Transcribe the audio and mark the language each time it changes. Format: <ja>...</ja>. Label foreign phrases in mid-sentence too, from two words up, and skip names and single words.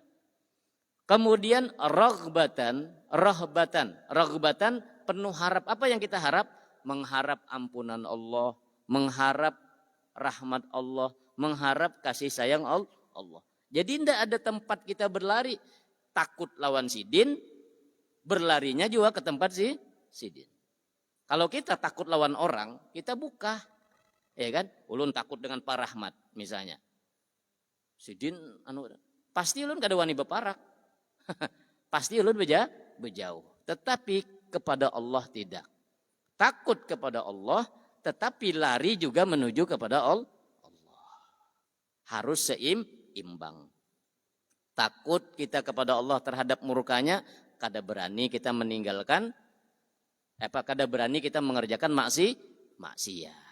<id>Kemudian raghbatan penuh harap. Apa yang kita harap? Mengharap ampunan Allah, mengharap rahmat Allah, mengharap kasih sayang Allah. Jadi tidak ada tempat kita berlari. Takut lawan sidin, berlarinya juga ke tempat sidin. Kalau kita takut lawan orang, kita buka. Ya kan?</id> <bjn>Ulun takut dengan Pak Rahmat misalnya. Sidin pasti ulun kada wani beparak. Pasti ulun bejauh.</bjn> <id>Tetapi kepada Allah tidak. Takut kepada Allah, tetapi lari juga menuju kepada Allah. Harus seimbang. Takut kita kepada Allah terhadap murkanya, kada berani kita meninggalkan, kada berani kita mengerjakan maksiat.</id>